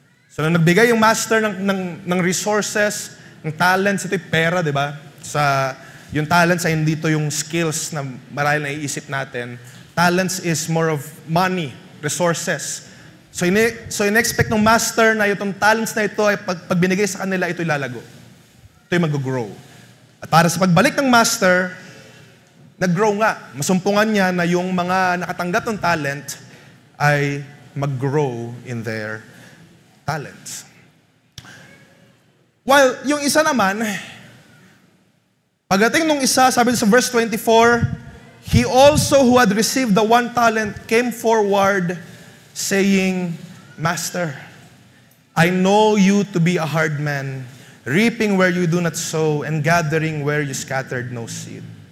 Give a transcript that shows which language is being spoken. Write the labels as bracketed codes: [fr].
[tl] So, nung nagbigay yung master ng resources, ng talents, ito'y pera, di ba? Yung talents ay hindi ito yung skills na marahil naiisip natin. [en] Talents is more of money, resources. [tl] So, in-expect ng master na itong talents na ito ay pag binigay sa kanila, ito'y lalago. Ito'y mag-grow. At para sa pagbalik ng master, nag-grow nga. Masumpungan niya na yung mga nakatanggap ng talent ay mag-grow [en] in their talents. While [tl] yung isa naman, pagdating nung isa, sabi sa verse 24, [en] "He also who had received the 1 talent came forward, saying, 'Master, I know you to be a hard man, reaping where you do not sow, and gathering where you scattered no seed.